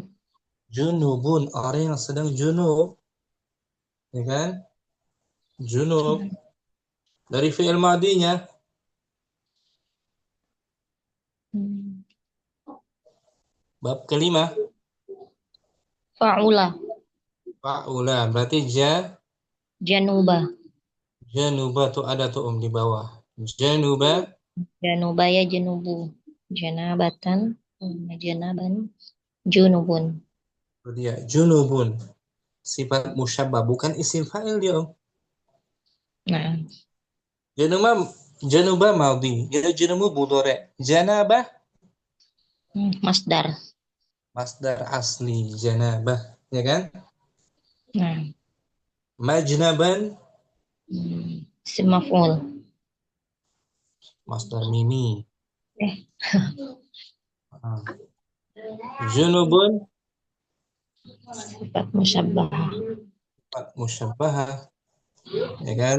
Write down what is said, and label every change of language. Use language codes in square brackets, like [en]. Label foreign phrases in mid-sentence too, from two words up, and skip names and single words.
[id] junubun, orang yang sedang junub. Ya kan? Junub. Dari fi'il madinya bab kelima. Fa'ula. Fa'ula, berarti Januba. januba tuh ada tuh di bawah. Januba. [ar] جنب يجنب جنابة. جنابا جنب. [id] Itu dia, junubun. Sifat musyabbah, bukan isim fa'il dia, Nah. Januba madhi. Dia janubu mudhari. Janabah Masdar. Masdar asli janabah, ya kan? Nah, Majnaban isim maf'ul. masdar mimi. Eh. Ah. Junubun Sifat musyabbahah. sifat musyabbahah, ya kan?